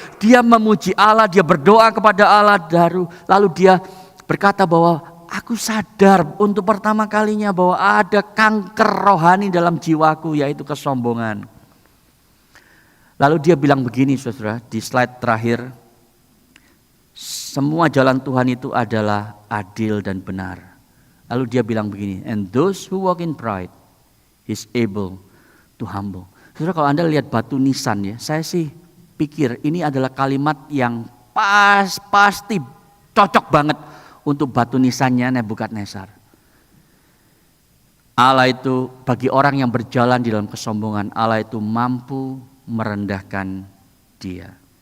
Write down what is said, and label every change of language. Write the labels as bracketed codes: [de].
[id] Dia memuji Allah, dia berdoa kepada Allah, lalu dia berkata bahwa aku sadar untuk pertama kalinya bahwa ada kanker rohani dalam jiwaku, yaitu kesombongan. Lalu dia bilang begini, saudara, di slide terakhir, semua jalan Tuhan itu adalah adil dan benar. Lalu dia bilang begini, [en] and those who walk in pride is able to humble. [id] Saudara, kalau Anda lihat batu nisan ya, saya sih pikir ini adalah kalimat yang pasti cocok banget untuk batu nisannya Nebukadnezar. Allah itu bagi orang yang berjalan di dalam kesombongan, Allah itu mampu merendahkan dia.